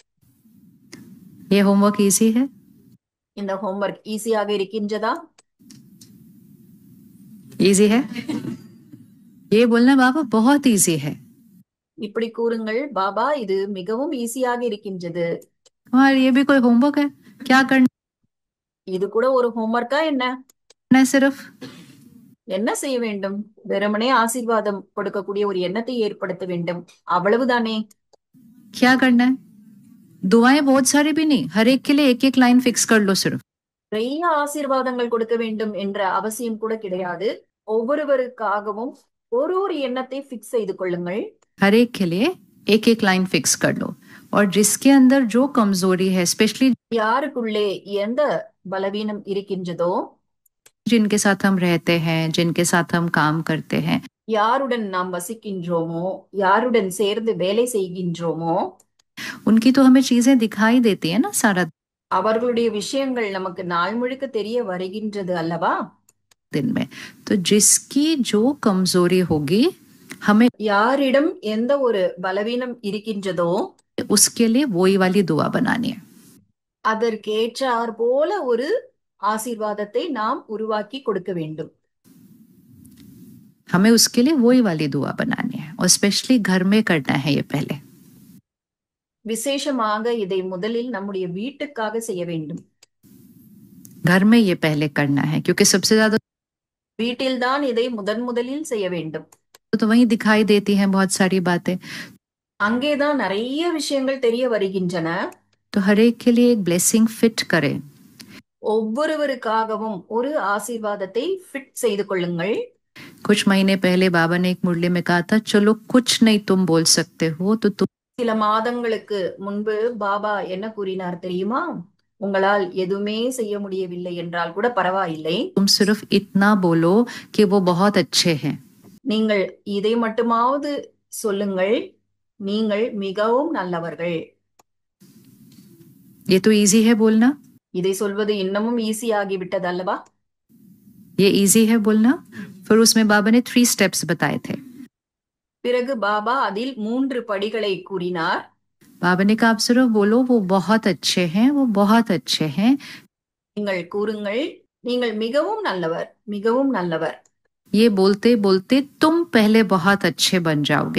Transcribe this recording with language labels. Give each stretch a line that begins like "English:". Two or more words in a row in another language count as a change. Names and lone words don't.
Hindi: ये
English: homework easy
Hindi: है?
Tamil: இந்த ஹோம்வொர்க் ஈஸியாக இருக்கின்றதா?
Hindi: इजी है? ये बोलना बाबा बहुत इजी है.
Tamil: இப்படி கூறுங்கள், பாபா இது மிகவும் ஈஸியாக இருக்கின்றது.
Hindi: और ये भी कोई होमवर्क है? क्या करना
Tamil: இது கூட ஒரு ஹோம்வொர்க்கா என்ன?
Hindi: है? सिर्फ
Tamil: என்ன செய்ய வேண்டும்? வெறுமனே ஆசீர்வாதம் கொடுக்கக்கூடிய ஒரு எண்ணத்தை ஏற்படுத்த வேண்டும், அவ்வளவுதானே.
Hindi: क्या करना है? दुआएं बहुत सारी भी नहीं, हर एक के लिए एक एक
English: line fix
Hindi: कर लो सिर्फ.
Tamil: நிறைய ஆசீர்வாதங்கள் கொடுக்க வேண்டும் என்ற அவசியம் கூட கிடையாது. ஒவ்வொருவருக்காகவும் ஒரு ஒரு எண்ணத்தை பிக்ஸ் செய்து கொள்ளுங்கள்.
Hindi: हर एक के लिए एक एक
English: line fix
Hindi: कर लो. और जिसके अंदर जो कमजोरी है, स्पेशली
Tamil: யாருக்குள்ளே எந்த பலவீனம் இருக்கின்றதோ,
Hindi: जिनके साथ हम रहते हैं, जिनके साथ हम काम करते हैं,
Tamil: யாருடன் நாம் வசிக்கின்றோமோ, யாருடன் சேர்ந்து வேலை செய்கின்றோமோ,
Hindi: उनकी तो हमें चीजें दिखाई देती है ना सारा
Tamil: அவர்களுடைய விஷயங்கள் நமக்கு நாள் முழுக்க தெரிய வருகின்றது அல்லவா?
Hindi: दिन में. तो जिसकी जो कमजोरी होगी, हमें
Tamil: யாரிடம் எந்த ஒரு பலவீனம் இருக்கின்றதோ
Hindi: उसके लिए वही वाली दुआ बनानी है.
Tamil: அதற்கேற்றார் போல ஒரு ஆசீர்வாதத்தை நாம் உருவாக்கி கொடுக்க வேண்டும்.
Hindi: हमें उसके लिए वही वाली दुआ बनानी है. और स्पेशली घर में करना है ये पहले.
Tamil: விசேஷமாக இதை முதலில் நம்முடைய வீட்டுக்காக செய்ய வேண்டும்.
Hindi: घर में ये पहले करना है, क्योंकि सबसे ज्यादा
Tamil: வீட்டில்தான் இதை முதலில் செய்ய வேண்டும்.
Hindi: तो वहीं दिखाई देती हैं बहुत सारी बातें।
Tamil: அங்கேதான் நிறைய விஷயங்கள் தெரிய வருகின்றன.
Hindi: तो हर एक के लिए एक
English: blessing fit
Hindi: करें।
Tamil: ஒவ்வொருவருக்காகவும் ஒரு ஆசீர்வாதத்தை ஃபிட் செய்து கொள்ளுங்கள்.
Hindi: कुछ महीने पहले बाबा ने एक मुरली में कहा था, चलो कुछ नहीं तुम बोल सकते हो तो तुम।
Tamil: சில மாதங்களுக்கு முன்பு பாபா என்ன கூறினார் தெரியுமா? உங்களால் எதுவுமே செய்ய முடியவில்லை என்றால் கூட பரவாயில்லை,
Hindi: तुम सिर्फ इतना बोलो कि वो बहुत अच्छे हैं।
Tamil: நீங்கள் இதை மட்டுமாவது சொல்லுங்கள், நீங்கள் மிகவும் நல்லவர்கள்.
Hindi: ये तो इजी है बोलना,
Tamil: இதை சொல்வது இன்னமும் ஈஸி ஆகிவிட்டது அல்லவா?
Hindi: ये इजी है बोलना। फिर उसमें बाबा ने 3 स्टेप्स बताए थे।
Tamil: பிறகு பாபா அதில் 3 படிகளை கூறினார்.
Hindi: बाबा ने कहा आप सिर्फ बोलो वो बहुत अच्छे हैं, वो बहुत अच्छे हैं।
Tamil: நீங்கள் கூறுங்கள், நீங்கள் மிகவும் நல்லவர், மிகவும் நல்லவர்.
Hindi: ये बोलते बोलते तुम पहले बहुत अच्छे बन जाओगे।